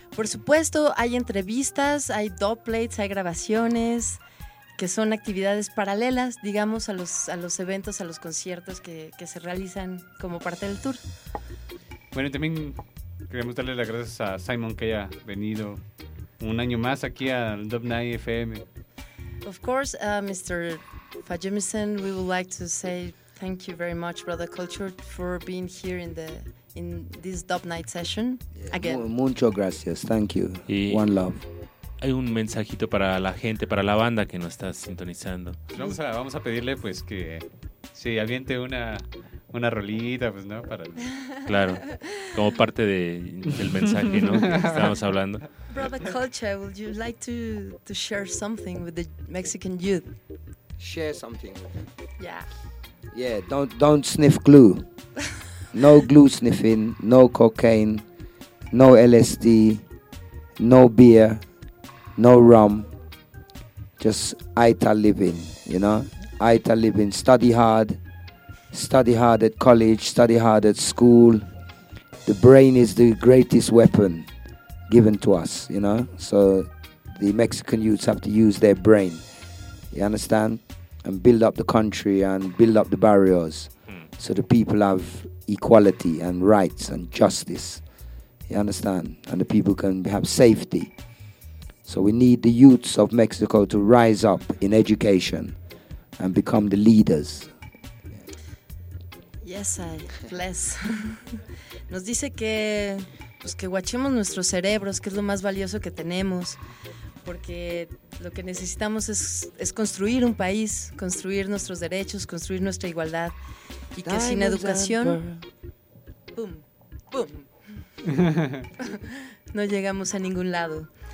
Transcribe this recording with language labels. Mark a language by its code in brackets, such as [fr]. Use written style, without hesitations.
[es] Por supuesto, hay entrevistas, hay dub plates, hay grabaciones, que son actividades paralelas, digamos, a los eventos, a los conciertos que se realizan como parte del tour. Bueno, y también queremos darle las gracias a Simon que haya venido un año más aquí al Dubnail FM. [en] Of course, Mr. Fajimison, we would like to say thank you very much, Brother Culture, for being here in this Dubnail session again. [es] Mucho gracias, [en] thank you. One love. [es] Hay un mensajito para la gente, para la banda que nos está sintonizando. Vamos a pedirle, pues, que se aviente una rolita, pues, ¿no? Para claro, como parte del mensaje, ¿no? Que estábamos hablando. [en] Brother Culture, would you like to share something with the Mexican youth? Share something. Yeah. Yeah. Don't sniff glue. No glue sniffing. No cocaine. No LSD. No beer. No rum, just ITA living, you know? ITA living, study hard at college, study hard at school. The brain is the greatest weapon given to us, you know? So the Mexican youths have to use their brain, you understand? And build up the country and build up the barriers so the people have equality and rights and justice, you understand? And the people can have safety. So we need the youths of Mexico to rise up in education and become the leaders. Yes, I bless. [es] Nos dice que, pues, que guachemos nuestros cerebros, que es lo más valioso que tenemos, porque lo que necesitamos es construir un país, construir nuestros derechos, construir nuestra igualdad, y que sin educación, boom, boom, no llegamos a ningún lado.